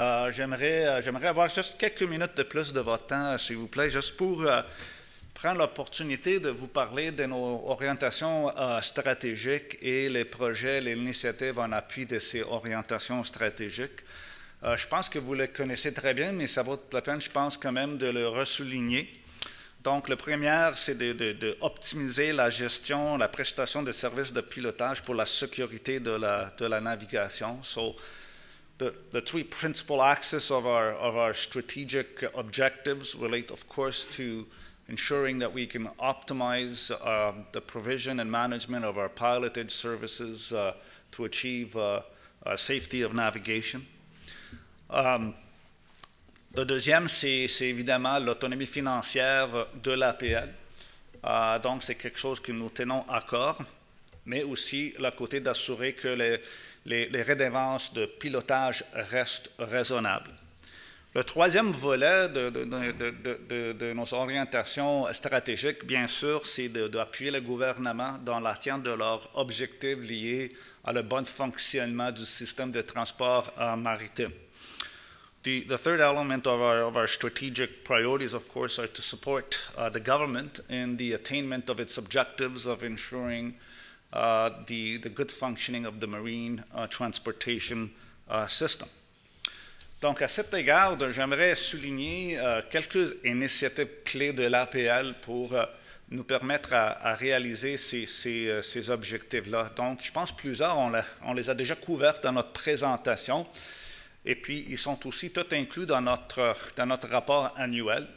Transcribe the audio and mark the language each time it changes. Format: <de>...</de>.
<fr>J'aimerais avoir juste quelques minutes de plus de votre temps, s'il vous plaît, juste pour prendre l'opportunité de vous parler de nos orientations stratégiques et les projets, les initiatives en appui de ces orientations stratégiques. Je pense que vous le connaissez très bien, mais ça vaut la peine, je pense, quand même de le ressouligner. Donc, le premier, c'est d'optimiser la gestion, la prestation de services de pilotage pour la sécurité de la navigation.</fr> <en>So, the three principal axes of our strategic objectives relate, of course, to ensuring that we can optimize the provision and management of our pilotage services to achieve safety of navigation.</en> <fr>Le deuxième, c'est évidemment l'autonomie financière de l'APL. Donc, c'est quelque chose que nous tenons à cœur, mais aussi le côté d'assurer que les redevances de pilotage restent raisonnables. Le troisième volet de nos orientations stratégiques, bien sûr, c'est d'appuyer le gouvernement dans l'atteinte de leurs objectifs liés à le bon fonctionnement du système de transport maritime.</fr> <en>The third element of our strategic priorities, of course, are to support the government in the attainment of its objectives of ensuring the good functioning of the marine transportation system.</en> <fr>Donc, à cet égard, j'aimerais souligner quelques initiatives clés de l'APL pour nous permettre à réaliser ces objectifs-là. Donc, je pense plusieurs, on les a déjà couverts dans notre présentation. Et puis, ils sont aussi tous inclus dans notre rapport annuel.</fr>